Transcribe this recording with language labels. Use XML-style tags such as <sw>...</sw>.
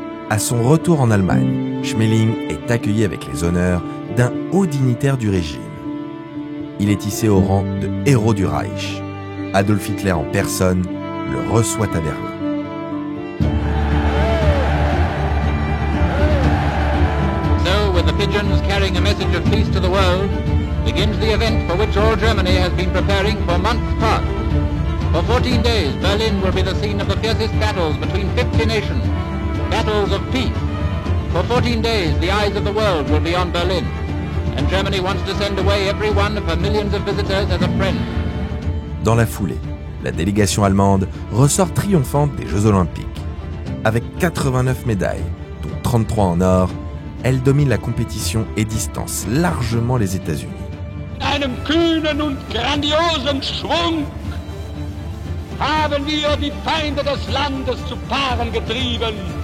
<fr>À son retour en Allemagne, Schmeling est accueilli avec les honneurs d'un haut dignitaire du régime. Il est hissé au rang de héros du Reich. Adolf Hitler en personne le reçoit à Berlin.</fr> <en>So, with the pigeons carrying a message of peace to the world, begins the event for which all Germany has been preparing for months past. For 14 days, Berlin will be the scene of the fiercest battles between 50 nations, battles of peace. For 14 days, the eyes of the world will be on Berlin, and Germany wants to send away every one of her millions of visitors as a friend.</en> <fr>Dans la foulée, la délégation allemande ressort triomphante des Jeux Olympiques. Avec 89 médailles, dont 33 en or, elle domine la compétition et distance largement les États-Unis.</fr> <de>Einem kühnen und grandiosen Schwung haben wir die Feinde des Landes zu Paaren getrieben.</de>